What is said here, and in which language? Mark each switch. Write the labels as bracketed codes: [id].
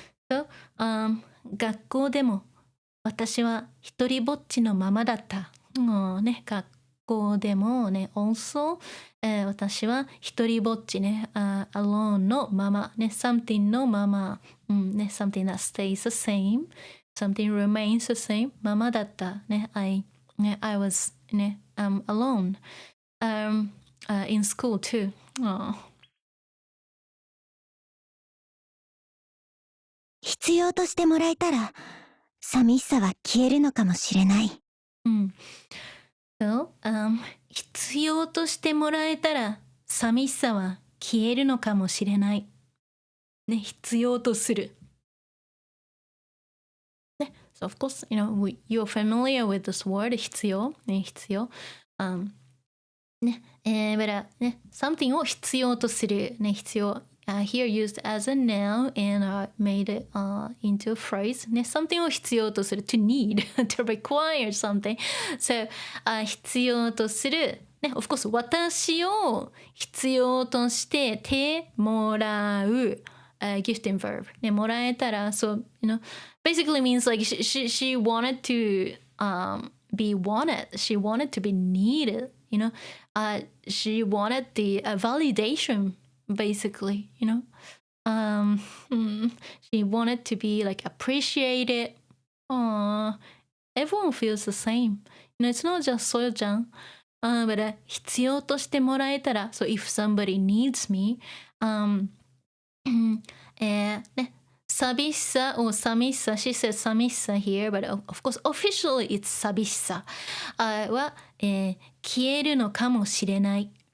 [ja] So, 学校でも私は一人ぼっちのままだった。ね、学校でもね、also、私は一人ぼっちね、alone のまま、ね、something のまま、ね、 something that stays the same, something remains the same ままだった。 [en] ね、I was ね、alone, in school too. [ja] 必要としてもらえたら寂しさは消えるのかもしれない。 So, 必要としてもらえたら寂しさは消えるのかもしれない。ね、必要とする。 [en] ね、so of course, you're familiar with this word 必要。 [ja] ね、必要。 [en] ね、but ね、something を必要とする。 [ja] ね、必要。 [en] here used as a noun and made it into a phrase. ね、something を必要とする to need, to require something. [ja] So, 必要とする。ね、 of course, 私を必要としててもらう。 [en] gifting verb. ね、もらえたら、so, basically means like she wanted to be wanted. She wanted to be needed. She wanted the validation, basically. She wanted to be like appreciated. Everyone feels the same. It's not just Soyo-chan. But 必要としてもらえたら, so if somebody needs me, ね、寂しさ or 寂しさ she says 寂しさ here, but of course officially it's 寂しさは、消えるのかもしれない。